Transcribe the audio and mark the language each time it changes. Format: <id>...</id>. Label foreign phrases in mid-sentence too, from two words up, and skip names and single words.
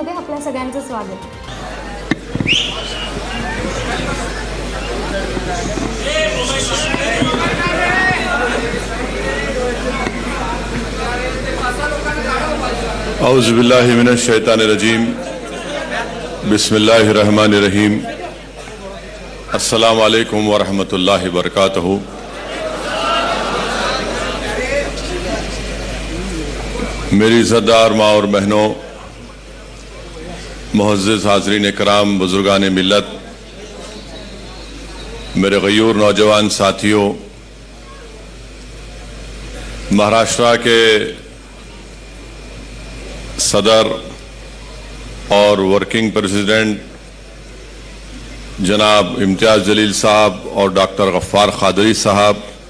<mr>आपल्या सगळ्यांचं स्वागत.</mr> <ar>أعوذ بالله من الشيطان الرجيم. بسم الله الرحمن الرحيم. السلام عليكم ورحمة الله وبركاته.</ar> <ur>میری عزت دار ماں اور بہنوں، معزز حاضرین اکرام، بزرگان ملت, میرے غیور نوجوان ساتھیوں، مہاراشٹر کے صدر اور</ur> <en>working president</en> <ur>جناب امتیاز جلیل صاحب اور ڈاکٹر غفار قادری صاحب,</ur>